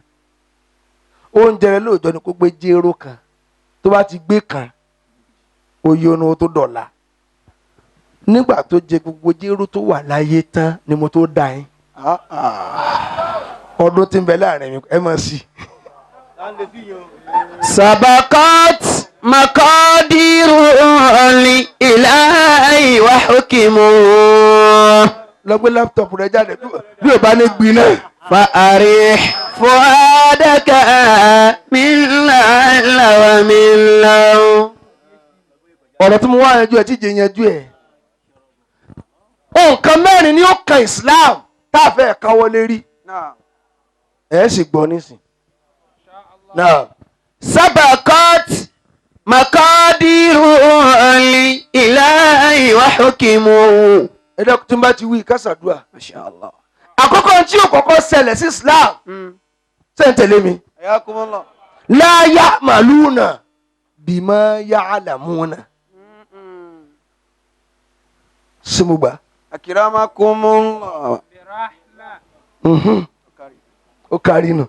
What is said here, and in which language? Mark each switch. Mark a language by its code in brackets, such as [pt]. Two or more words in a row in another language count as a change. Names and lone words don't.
[yo] Oúnjẹ rẹ lóòjọ́ ni kó gbé jéró kan, tó bá ti gbé kan oyè onu tó dọ̀la. Nígbà tó jẹ gbogbo jéró tó wà láyé tán ni mo tó dá yín. Ọdún tí ń bẹ láàrin mi ẹ mọ̀ sí. [ar] سبقت مقادير الإله وحكمه. [yo] Lọ gbé láptọ̀pù rẹ jáde bí ò bá ní gbiná. [ar] فأرح فؤادك من لعل ومن لو. [yo] Ọ̀rọ̀ tí mo wá yanjú ẹ̀ tí jẹ́ yanjú ẹ̀. Nǹkan mẹ́rin ni ó kan Islam tá a fẹ́ káwọ́ lérí. Ẹ sì gbọ́ nísìn. [ar] سبقت مقادير الإله وحكمه. [yo] Ẹ dẹ́kun tí n bá ti wí kásàdúrà. [ar] ما شاء الله. [yo] Àkọ́kọ́ tí yóò kọ́kọ́ ṣẹlẹ̀ sí Islam. Ṣé ń tẹ̀lé mi? [ar] حياكم لا يعملون بما يعلمون. [yo] Ṣé mo gbà? [ar] أكرمكم الله. [yo] Ó kárí nù.